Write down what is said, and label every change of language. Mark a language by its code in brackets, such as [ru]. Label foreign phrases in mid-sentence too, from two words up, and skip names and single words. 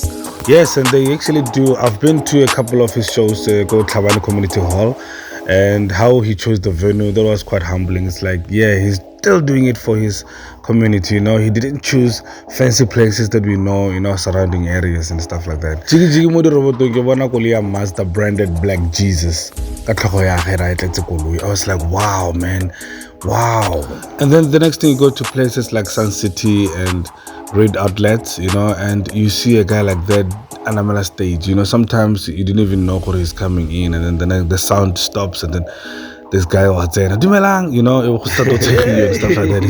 [en] Yes, and they actually do. I've been to a couple of his shows, go Tlhabane Community Hall, and how he chose the venue, that was quite humbling. It's like, yeah, he's still doing it for his community, you know. He didn't choose fancy places that we know, you know, surrounding areas and stuff like that. [tn] Jiggy Jiggy Modi Roboto, ke bona koloi ya Mazda branded Blaq Gzus. Ka tlhogo ya ge ra e tletse koloi. [en] I was like, wow, man. Wow. And then the next thing, you go to places like Sun City and great outlets, you know, and you see a guy like that Anamela stage, you know. Sometimes you didn't even know where he's coming in, and then the sound stops, and then this guy was saying, Dumelang, you know, it will start to take you and stuff like that.